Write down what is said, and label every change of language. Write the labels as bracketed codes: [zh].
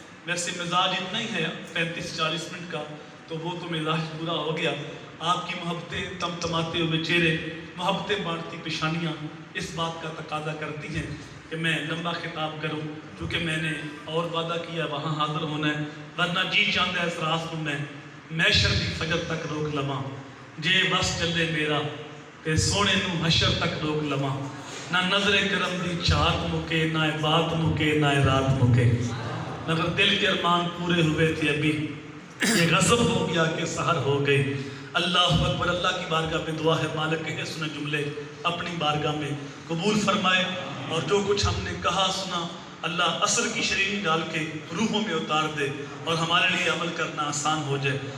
[ur] ویسے مزاج اتنا ہی ہے 35-40 منٹ کا، تو وہ تو مزاج پورا ہو گیا. آپ کی محبتیں تمتماتے ہوئے چہرے، محبتیں بانٹتی پیشانیاں اس بات کا تقاضا کرتی ہیں کہ میں لمبا خطاب کروں، کیونکہ میں نے اور وعدہ کیا وہاں حاضر ہونا ہے. [pa] ورنہ جی چاہتا ہے اس راست میں محشر دی فجر تک روک لواں، جے بس چلے میرا تے سونے نو حشر تک روک لواں. نہ نظر کرم دی چاہت مکے، نہ بات مکے، نہ رات مکے. [ur] مگر دل کے ارمان پورے ہوئے تھے ابھی، یہ غضب ہو گیا کہ سحر ہو گئی. اللہ اکبر. اللہ کی بارگاہ میں دعا ہے مالک کے حسن جملے اپنی بارگاہ میں قبول فرمائے، اور جو کچھ ہم نے کہا سنا اللہ اثر کی شرینی ڈال کے روحوں میں اتار دے اور ہمارے لیے عمل کرنا آسان ہو جائے.